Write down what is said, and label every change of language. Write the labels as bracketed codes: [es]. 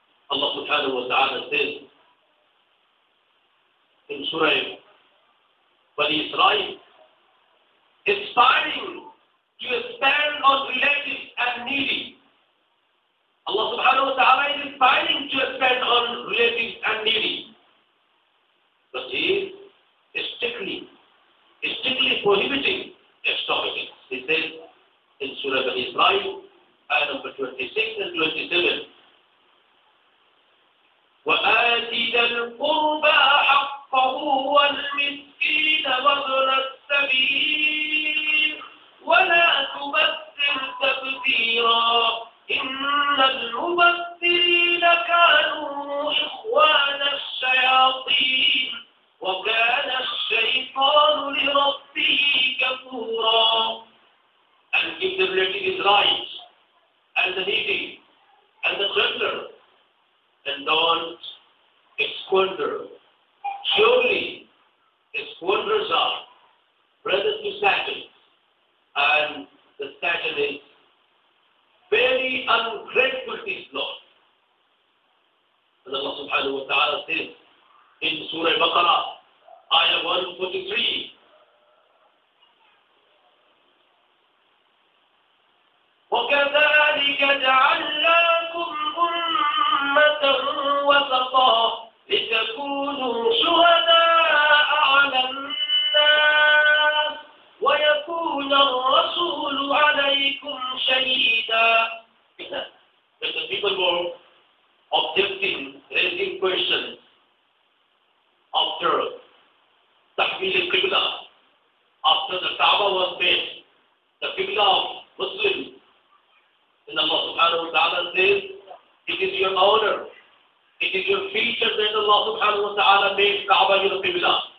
[en] Allah subhanahu wa ta'ala says in Surah Bani Israel, inspiring to expand on relatives and needy. Allah subhanahu wa ta'ala is inspiring to expand on relatives and needy. But He is strictly prohibiting extravagance. He says in Surah Bani Israel, ayah number 26 and 27, [ar] وَآتِ ذَا الْقُرْبَى حَقَّهُ وَالْمِسْكِينَ وَابْنَ السَّبِيلِ وَلَا تُبَذِّرْ تَبْذِيرًا إِنَّ الْمُبَذِّرِينَ كَانُوا إِخْوَانَ الشَّيَاطِينِ وَكَانَ الشَّيْطَانُ لِرَبِّهِ كَفُورًا. [en] And give the relative his rights, and the needy, and the traveler, and don't squander. Surely, squanders are brothers to Satan, and the Satan is very ungrateful to his Lord. And Allah subhanahu wa ta'ala says in Surah Baqarah, ayah 143, [ar] وَكَذَلِكَ جَعَلْنَاكُمْ أُمَّةً وَسَطًا لِتَكُونُوا شُهَدَاءَ عَلَى النَّاسِ وَيَكُونَ الرَّسُولُ عَلَيْكُمْ شَهِيدًا. [en] When the people were objecting, raising questions after Tahmil al-Qibla, after the Kaaba was made, the Qibla of Muslims, and Allah subhanahu wa ta'ala says, it is your honor, it is your feature that Allah subhanahu wa ta'ala made Kaaba your Qibla.